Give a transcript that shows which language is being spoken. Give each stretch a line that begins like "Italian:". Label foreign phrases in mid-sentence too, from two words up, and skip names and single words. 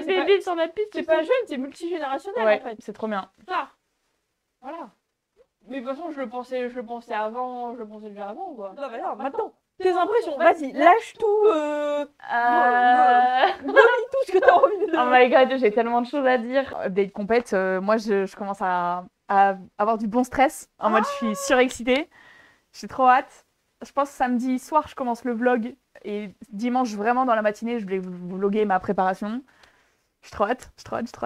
French: des bébés sur la piste, c'est pas jeune, c'est multigénérationnel, ouais, en fait. c'est trop bien. Ça. Voilà. Mais de toute façon, je le pensais avant, je le pensais déjà avant, quoi. Non, mais non, maintenant. Tes impressions, vas-y, lâche tout, vomis tout ce que t'as envie de...
English: Oh my god,
French: j'ai tellement de choses à dire. Update compète, moi je commence à avoir du bon stress. En mode, je suis surexcitée. J'ai trop hâte. Je pense que samedi soir, je commence le vlog. Et dimanche, vraiment dans la matinée, je vais vous vlogger ma préparation. Je suis trop hâte, je suis trop hâte, je suis trop hâte.